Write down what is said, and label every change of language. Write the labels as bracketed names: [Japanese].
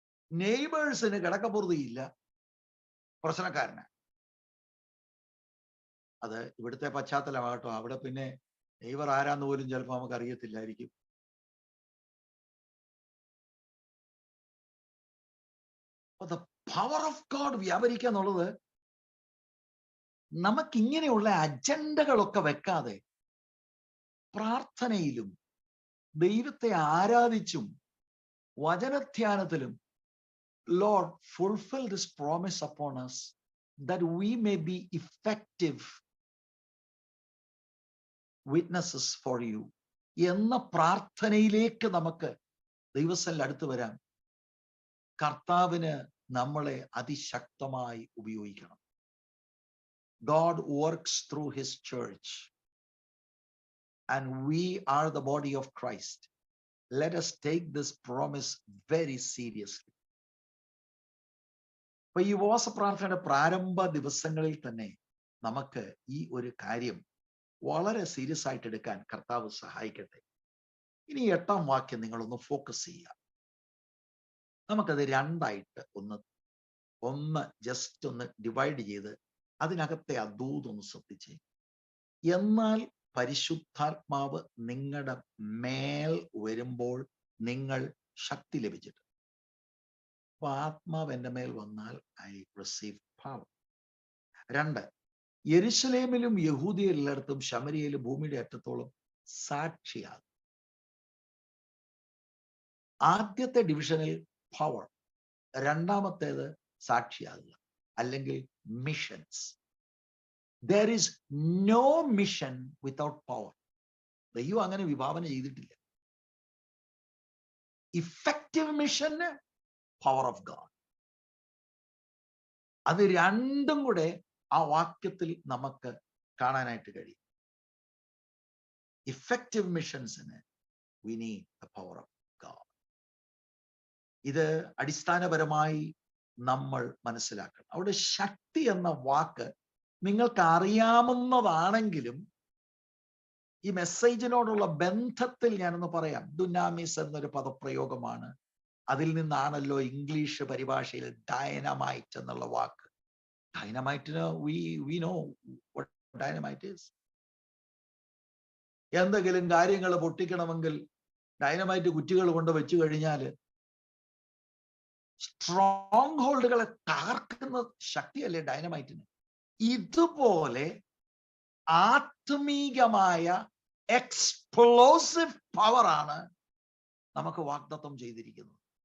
[Malayalam] നെയ്ബേഴ്സിന് കിടക്കപ്പുറതിയില്ല, പ്രശ്നക്കാരന്. അത് ഇവിടുത്തെ പശ്ചാത്തലമാകട്ടോ. അവിടെ പിന്നെ നെയ്ബർ ആരാന്ന് പോലും ചിലപ്പോൾ നമുക്ക് അറിയത്തില്ലായിരിക്കും. [English] The power of God [Malayalam] വ്യാപരിക്കുക എന്നുള്ളത് നമുക്കിങ്ങനെയുള്ള അജണ്ടകളൊക്കെ വെക്കാതെ പ്രാർത്ഥനയിലും ദൈവത്തെ ആരാധിച്ചും വചനധ്യാനത്തിലും, [English] Lord, fulfill this promise upon us that we may be effective witnesses for you [Malayalam] എന്ന പ്രാർത്ഥനയിലേക്ക് നമുക്ക് ദൈവസന്നിധിയിൽ അടുത്ത് വരാം. കർത്താവിന് നമ്മളെ അതിശക്തമായി ഉപയോഗിക്കണം. [English] God works through his church and we are the body of Christ. Let us take this promise very seriously. [Malayalam] അപ്പൊ ഈ ഉപവാസ പ്രാർത്ഥനയുടെ പ്രാരംഭ ദിവസങ്ങളിൽ തന്നെ നമുക്ക് ഈ ഒരു കാര്യം വളരെ സീരിയസ് ആയിട്ട് എടുക്കാൻ കർത്താവ് സഹായിക്കട്ടെ. ഇനി 8-ാം വാക്യം നിങ്ങളൊന്ന് ഫോക്കസ് ചെയ്യുക. നമുക്കത് രണ്ടായിട്ട് ഒന്ന് ജസ്റ്റ് ഒന്ന് ഡിവൈഡ് ചെയ്ത് അതിനകത്തെ അദൂതൊന്ന് ശ്രദ്ധിച്ചേ. എന്നാൽ പരിശുദ്ധാത്മാവ് നിങ്ങളുടെ മേൽ വരുമ്പോൾ നിങ്ങൾ ശക്തി ലഭിച്ചിട്ട്. അപ്പൊ ആത്മാവ് എൻ്റെ മേൽ വന്നാൽ [English] I receive power. [Malayalam] 2, യെരുശലേമിലും യഹൂദിയയിൽ എല്ലായിടത്തും ശമരിയയിലും ഭൂമിയുടെ അറ്റത്തോളം സാക്ഷിയാകും. ആദ്യത്തെ ഡിവിഷനിൽ പവർ, രണ്ടാമത്തേത് സാക്ഷിയാകുക അല്ലെങ്കിൽ missions. [English] There is no mission without power. [Malayalam] ദൈവം അങ്ങനെ വിഭാവന ചെയ്തിട്ടില്ല. [English] Effective മിഷന് power of God. [Malayalam] അത് രണ്ടും കൂടെ ആ വാക്യത്തിൽ നമുക്ക് കാണാനായിട്ട് കഴിയും. [English] Effective മിഷൻസിന് we need the power of God. [Malayalam] ഇത് അടിസ്ഥാനപരമായി നമ്മൾ മനസ്സിലാക്കണം. അവിടെ ശക്തി എന്ന വാക്ക് നിങ്ങൾക്ക് അറിയാവുന്നതാണെങ്കിലും ഈ മെസ്സേജിനോടുള്ള ബന്ധത്തിൽ ഞാനൊന്ന് പറയാം. ദുനാമിസ് എന്നൊരു പദപ്രയോഗമാണ്. അതിൽ നിന്നാണല്ലോ ഇംഗ്ലീഷ് പരിഭാഷയിൽ ഡൈനമൈറ്റ് എന്നുള്ള വാക്ക്. [English] ഡൈനമൈറ്റിന് we know what dynamite is. [Malayalam] എന്തെങ്കിലും കാര്യങ്ങൾ പൊട്ടിക്കണമെങ്കിൽ ഡൈനമൈറ്റ് കുറ്റികൾ കൊണ്ട് വെച്ചു കഴിഞ്ഞാൽ സ്ട്രോങ് ഹോൾഡുകളെ തകർക്കുന്ന ശക്തിയല്ലേ ഡൈനമൈറ്റിന്. ഇതുപോലെ ആത്മീകമായ എക്സ്പ്ലോസീവ് പവറാണ് നമുക്ക് വാഗ്ദത്തം ചെയ്തിരിക്കുന്നത്.